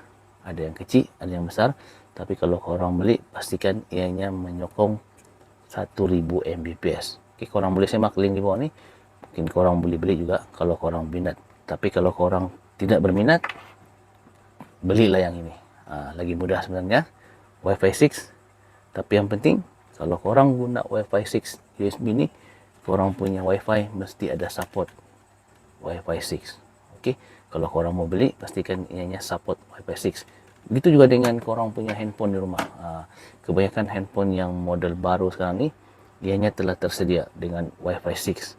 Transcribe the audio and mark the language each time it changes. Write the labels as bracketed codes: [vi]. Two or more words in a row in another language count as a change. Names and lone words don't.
[ms] Ada yang kecil, ada yang besar. Tapi kalau korang beli, pastikan ianya menyokong 1000 Mbps. Korang boleh semak link di bawah ni. Mungkin korang boleh beli juga kalau korang minat. Tapi kalau korang tidak berminat, belilah yang ini. Lagi mudah sebenarnya. Wi-Fi 6. Tapi yang penting, kalau korang guna Wi-Fi 6 USB ni, korang punya Wi-Fi mesti ada support Wi-Fi 6. Kalau korang mau beli, pastikan ianya support Wi-Fi 6. Begitu juga dengan korang punya handphone di rumah. Kebanyakan handphone yang model baru sekarang ni, ianya telah tersedia dengan Wi-Fi 6.